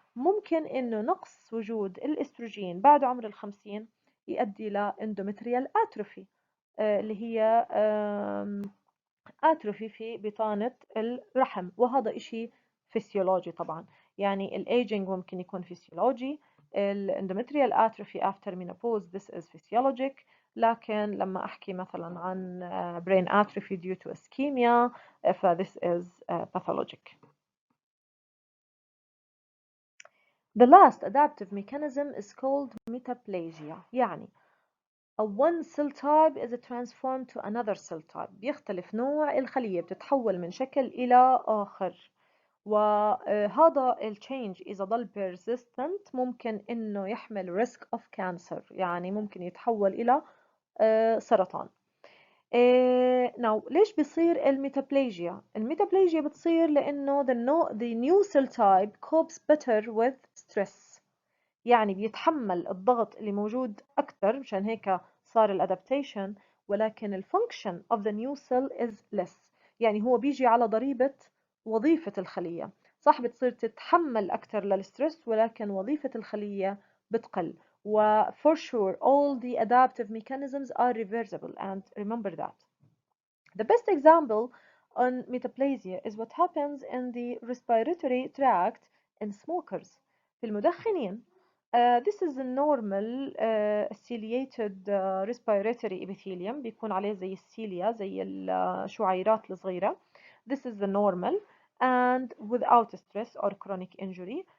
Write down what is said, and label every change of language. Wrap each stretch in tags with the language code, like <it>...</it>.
<ar>ممكن انه نقص وجود الاستروجين بعد عمر ال50 يؤدي لاندومتريال اتروفي اللي هي اتروفي في بطانة الرحم وهذا اشي فسيولوجي طبعا. يعني الايجينج ممكن يكون فسيولوجي الاندومتريال اتروفي</ar> <en>after menopause this is physiologic.</en> <ar>لكن لما احكي مثلا عن</ar> <en>brain atrophy due to ischemia ف this is pathologic. The last adaptive mechanism is called metaplasia يعني a one cell type is transformed to another cell type.</en> <ar>بيختلف نوع الخلية بتتحول من شكل إلى آخر وهذا التشينج إذا ضل persistent ممكن إنه يحمل risk of cancer يعني ممكن يتحول إلى سرطان.</ar> <en>now</en> <ar>ليش بيصير الميتابليجيا؟ الميتابليجيا بتصير لأنه</ar> <en>the new cell type copes better with</en> <ar>stress، يعني بيتحمل الضغط اللي موجود أكثر، مشان هيك صار الادابتيشن، ولكن الفانكشن</ar> <en>of the new cell is less،</en> <ar>يعني هو بيجي على ضريبة وظيفة الخلية. صح بتصير تتحمل أكثر للستريس، ولكن وظيفة الخلية بتقل.</ar> <en>و for sure all the adaptive mechanisms are reversible, and remember that. The best example on metaplasia is what happens in the respiratory tract in smokers.</en> <ar>في المدخنين</ar> <en>this is a normal ciliated respiratory epithelium،</en> <ar>بيكون عليه زي السيليا، زي الشعيرات الصغيرة.</ar> <en>This is the normal and without stress or chronic injury.</en>